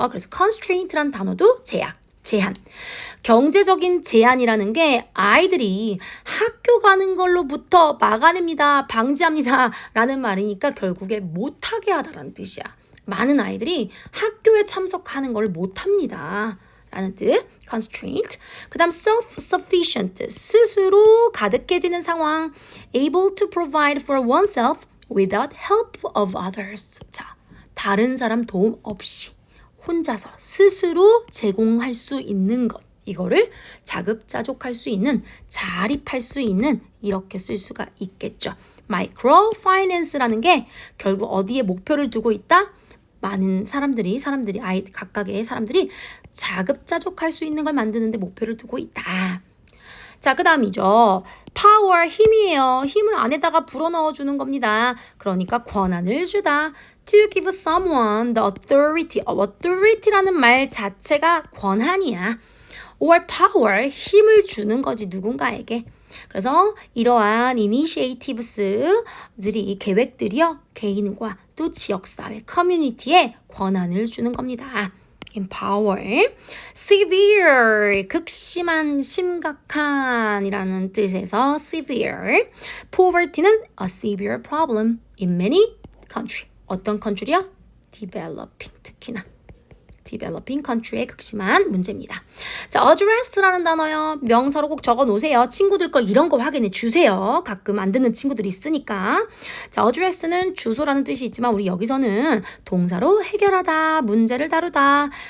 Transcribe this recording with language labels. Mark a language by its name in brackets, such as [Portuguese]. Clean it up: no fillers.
[Korean] 그래서 constraint란 단어도 제약, 제한. 경제적인 제한이라는 게 아이들이 학교 가는 걸로부터 막아냅니다, 방지합니다 라는 말이니까 결국에 못하게 하다라는 뜻이야. 많은 아이들이 학교에 참석하는 걸 못합니다 라는 뜻, constraint. 그 다음 self-sufficient, 스스로 가득해지는 상황. [English] able to provide for oneself without help of others. [Korean] 자, 다른 사람 도움 없이 혼자서 스스로 제공할 수 있는 것. 이거를 자급자족할 수 있는, 자립할 수 있는 이렇게 쓸 수가 있겠죠. microfinance라는 게 결국 어디에 목표를 두고 있다? 많은 사람들이 각각의 사람들이 자급자족할 수 있는 걸 만드는데 목표를 두고 있다. 자, 그 다음이죠. power, 힘이에요. 힘을 안에다가 불어넣어 주는 겁니다. 그러니까 권한을 주다. [English] to give someone the authority. [Korean] authority라는 말 자체가 권한이야. or power, 힘을 주는 거지 누군가에게. 그래서 이러한 initiatives들이, 계획들이요, 개인과 또 지역사회, 커뮤니티에 권한을 주는 겁니다. empower. severe, 극심한, 심각한 이라는 뜻에서 severe. [English] poverty는 a severe problem in many country. [Korean] 어떤 country요? developing, 특히나 developing country의 극심한 문제입니다. 자, address라는 단어요. 명사로 꼭 적어 놓으세요. 친구들 거 이런 거 확인해 주세요. 가끔 안 듣는 친구들이 있으니까. 자, address는 주소라는 뜻이 있지만 우리 여기서는 동사로 해결하다, 문제를 다루다.